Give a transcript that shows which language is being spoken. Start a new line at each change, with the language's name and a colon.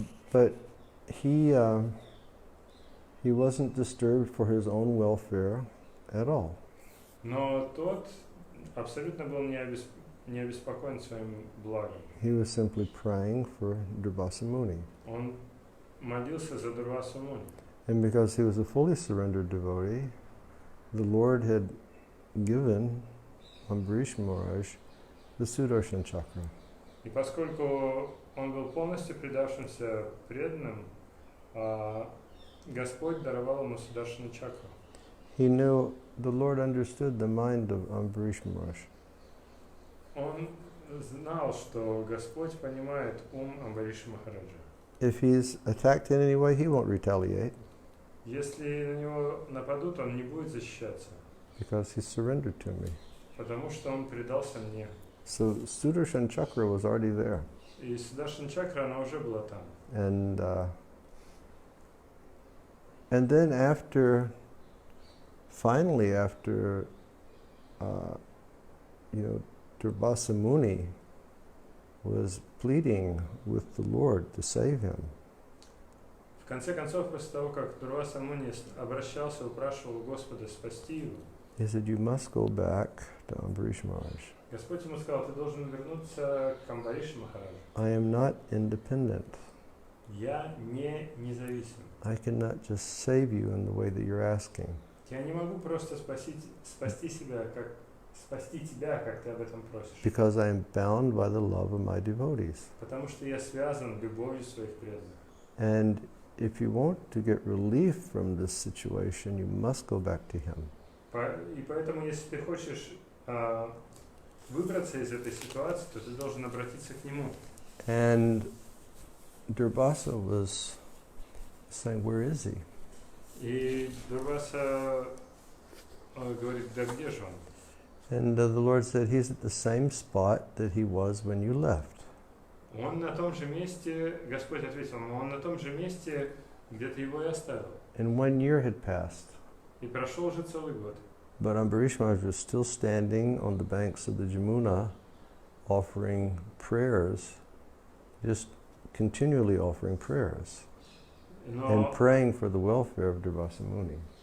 English: But he wasn't disturbed for his own welfare at all.
Russian: Но тот абсолютно был не обеспокоен своим благом.
English: He was simply praying for Durvasa Muni.
Russian: Он молился за Дурвасу Муни.
English: And because he was a fully surrendered devotee, the Lord had given Ambarish Maharaj the Sudarshan Chakra.
Russian: И поскольку он был полностью предавшимся преданным, Господь даровал ему Сударшана чакру.
English: He knew the Lord understood the mind of Ambarish Maharaj.
Russian: Он знал, что Господь понимает ум Амбариша Махараджа.
English: If he's attacked in any way, he won't retaliate.
Russian: Если на него нападут, он не будет защищаться.
English: Because he's surrendered to me.
Russian: Потому что он предался мне.
English: So Sudarshan Chakra was already there.
Russian: И Сударшан чакра, она уже была там.
English: And then finally after Durvasa Muni was pleading with the Lord to save him.
Russian: В конце концов, после того, как Дурваса Муни обращался, упрашивал Господа спасти его,
English: he said, you must go back to Ambarish Maharaj.
Russian: Господь ему сказал, ты должен вернуться к Амбаришу Махараджу.
English: I am not independent.
Russian: Я не независим.
English: I cannot just save you in the way that you're asking.
Russian: Я не могу просто спасти тебя, как ты об этом просишь.
English: Because I am bound by the love of my devotees.
Russian: Потому что я связан любовью своих преданных.
English: And if you want to get relief from this situation, you must go back to him.
Russian: И поэтому, если ты хочешь выбраться из этой ситуации, то ты должен обратиться к нему.
English: And Durvasa was saying, where is he?
Russian: И Дурваса говорит, да где же он?
English: And the Lord said, he's at the same spot that he was when you left.
Russian: Он на том же месте, Господь ответил ему, он на том же месте, где ты его и оставил.
English: And 1 year had passed.
Russian: И прошел уже целый год.
English: But Ambarish Maharaj was still standing on the banks of the Jamuna, offering prayers, just continually offering prayers, and praying for the welfare of Durvasa Muni.